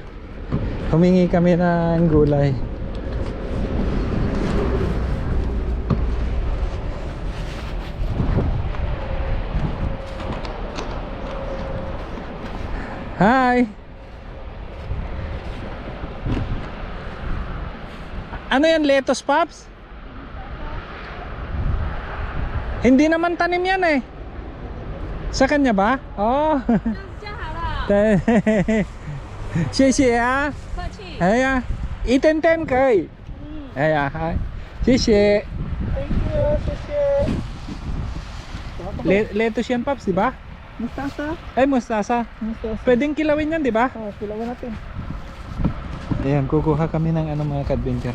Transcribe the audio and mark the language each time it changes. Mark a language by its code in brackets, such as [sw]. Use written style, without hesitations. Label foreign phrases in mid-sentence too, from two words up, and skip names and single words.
[tl] Humingi kami ng gulay. Hi! Ano yan, lettuce, Pops? Hindi naman tanim yan eh. Sa kanya ba? [zh] Oh. 对，谢谢啊。客气。哎呀，一点点可以。哎呀，嗨，谢谢。 [en] Thank you, [zh] sisi. [tl] Lettuce yan, Pops, di ba? Mustasa. Ay, mustasa. Mustasa. Pwedeng kilawin yan, di ba? Oh, kilawan natin. Ayan, kukuha kami ng ano mga ka-adventure.